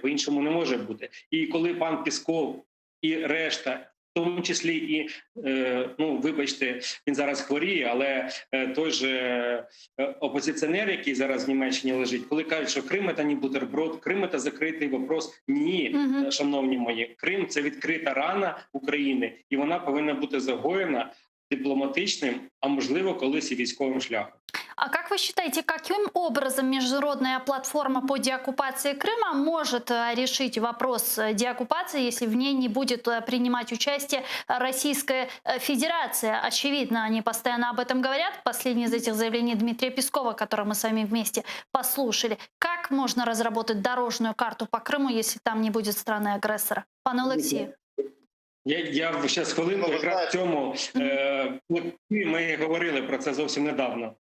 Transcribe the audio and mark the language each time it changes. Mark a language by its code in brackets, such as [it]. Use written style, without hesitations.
[uk] По-іншому не може бути. І коли пан Пісков і решта, в тому числі і, вибачте, він зараз хворіє, але той же опозиціонер, який зараз в Німеччині лежить, коли кажуть, що Крим – це не бутерброд, Крим – це закритий вопрос. Ні, шановні мої, Крим – це відкрита рана України, і вона повинна бути загоєна дипломатичним, а можливо, колись і військовим шляхом. [ru] А как вы считаете, каким образом международная платформа по деоккупации Крыма может решить вопрос деоккупации, если в ней не будет принимать участие Российская Федерация? Очевидно, они постоянно об этом говорят. Последнее из этих заявлений Дмитрия Пескова, которое мы с вами вместе послушали. Как можно разработать дорожную карту по Крыму, если там не будет страны-агрессора? [uk] Пане Олексію. Я зараз хвилинку, якраз в цьому ми говорили про це зовсім недавно.